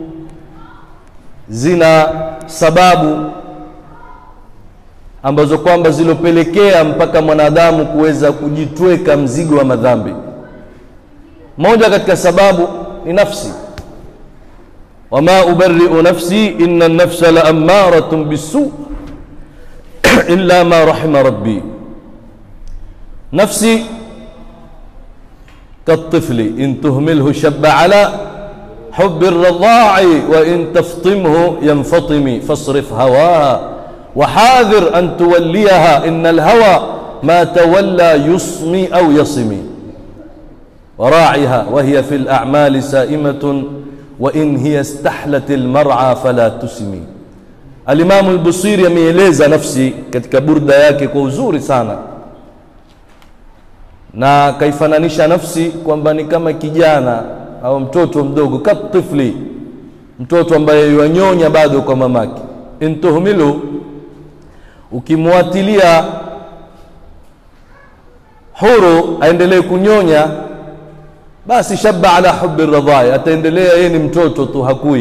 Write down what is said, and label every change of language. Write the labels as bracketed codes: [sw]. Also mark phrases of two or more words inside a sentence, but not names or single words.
[sw] Zina sababu ambazo kwamba zilopelekea mpaka mwanadamu kuweza kujitweka mzigo wa madhambi. Moja katika sababu ni nafsi. [ar] وما أبرئ نفسي إن النفس لأمارة بالسوء إلا ما رحم ربي. [sw] Nafsi [ar] كالطفل إن تهمله شب على حب الرضاع وإن تفطمه ينفطم فاصرف هواها وحاذر أن توليها إن الهوى ما تولى يصمي أو يصمي وراعها وهي في الأعمال سائمة وإن هي استحلت المرعى فلا تسمي. [sw] الإمام البصيري ameeleza nafsi katika burda yake kwa uzuri sana, na kaifananisha nafsi kwamba ni kama kijana au mtoto mdogo, katifli, mtoto ambaye yuanyonya bado kwa mamake. Intuhmilu, ukimwatilia huru aendelee kunyonya, basi [ar] شب على حب الرضاع, [sw] ataendelea yeye ni mtoto tu, hakui.